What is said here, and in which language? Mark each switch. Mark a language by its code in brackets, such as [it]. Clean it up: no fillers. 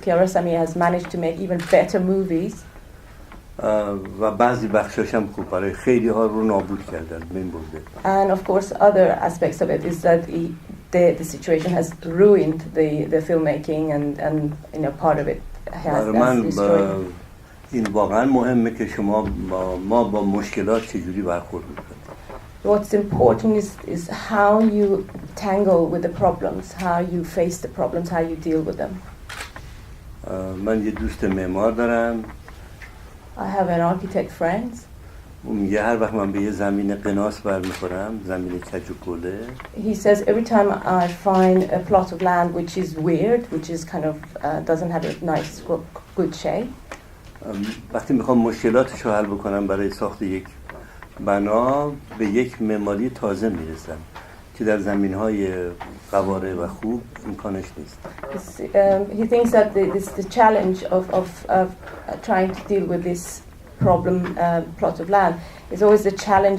[en] Kiarostami has managed to make even better movies. [fa] و بعضی بخشاش هم خوب برای خیلی ها رو نابود کرده، از بین برده. [en] And of course, other aspects of it is that the situation has ruined the filmmaking and you know part of it has destroyed. [fa] این واقعا مهمه که ما با مشکلات چجوری برخورد میکنیم. [en] What's important is how you tangle with the problems, how you face the problems, how you deal with them. [fa] من یه دوست معمار دارم. [en] I have an architect friend. [fa] اون میگه هر وقت من به یه زمین قناس برمیخورم، زمین کج و کوله. [en] He says every time I find a plot of land which is weird, which is kind of doesn't have a nice good shape. [fa] وقتی میخوام مشکلاتش رو حل بکنم برای ساخت یک بنا، به یک معماری تازه میرسم که در زمین‌های قواره و خوب امکانش نیست. [en] He thinks that the challenge of trying to deal with this problem plot of land is always the challenge.